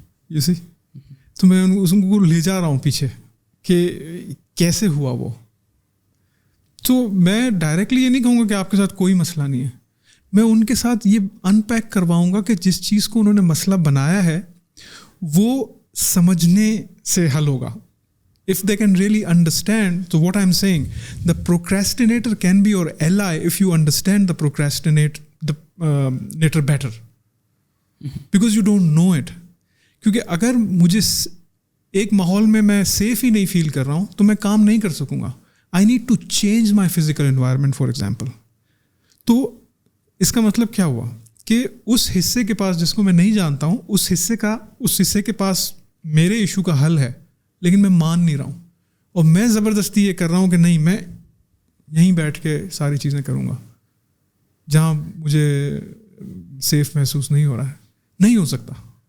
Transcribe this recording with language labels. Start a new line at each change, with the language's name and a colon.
Hindi: You see, तो मैं उसको ले जा रहा हूँ पीछे कि कैसे हुआ वो. तो मैं डायरेक्टली ये नहीं कहूँगा कि आपके साथ कोई मसला नहीं है. मैं उनके साथ ये अनपैक करवाऊँगा कि जिस चीज़ को उन्होंने मसला बनाया है वो समझने से हल होगा.
English: If they can really understand, so what I'm saying, the procrastinator can be your ally if you understand the procrastinator better, because you don't know it.
Hindi: क्योंकि अगर मुझे एक माहौल में मैं सेफ ही नहीं फील कर रहा हूँ तो मैं काम नहीं कर सकूँगा.
English: I need to change my physical environment, for example.
Hindi: तो इसका मतलब क्या हुआ कि उस हिस्से के पास जिसको मैं नहीं जानता हूँ, उस हिस्से के पास मेरे इशू का हल है, लेकिन मैं मान नहीं रहा हूँ और मैं ज़बरदस्ती ये कर रहा हूँ कि नहीं मैं यहीं बैठ के सारी चीज़ें करूँगा जहाँ मुझे सेफ महसूस नहीं हो रहा है. नहीं हो सकता.